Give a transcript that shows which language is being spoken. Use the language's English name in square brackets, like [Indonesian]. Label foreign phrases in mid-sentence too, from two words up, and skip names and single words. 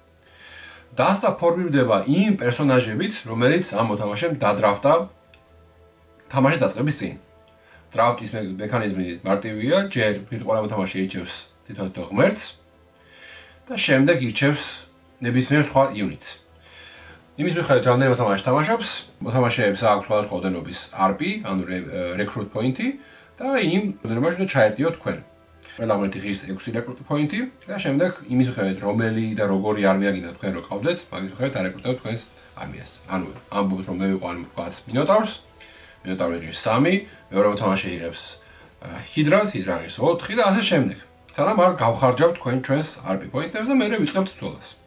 [Georgian] დასტა ფორმირდება იმ პერსონაჟებით, რომელიც ამ მოთამაშემ დადრაფტა თამაშის დაწყების წინ. დრაფტის მექანიზმი მარტივია, ჯერ ყველა მოთამაშე ირჩევს თითოეულ ღმერთს და შემდეგ ირჩევს ნებისმიერ სხვა იუნიტს. იმის მიხედვით რამდენი მოთამაშე თამაშობს, მოთამაშეებს აქვს სხვადასხვა ოდენობის RP, ანუ [English] recruit point- [Georgian] ი და იმ ოდენობაში უნდა ჩაეტიოთ თქვენ. ყველა ღმერთი ღირს 6 [English] recruit point- [Georgian] ი და შემდეგ იმის მიხედვით რომელი და როგორი არმია გინდა თქვენ რო ყავდეთ, მაგის მიხედვით არეკრუტებთ თქვენს არმიას. ანუ ამბობთ რომ მე ვიყავ ვთქვათ მინოტავრს, მინოტავრი ღირს 3, მეორე მოთამაშე იღებს ჰიდრას, ჰიდრა ღირს 4 და ასე შემდეგ. თანამ არ გავხარჯავთ თქვენ ჩვენს [English] RP point- [Georgian] ებს და მერე ვიწყებთ ბრძოლას.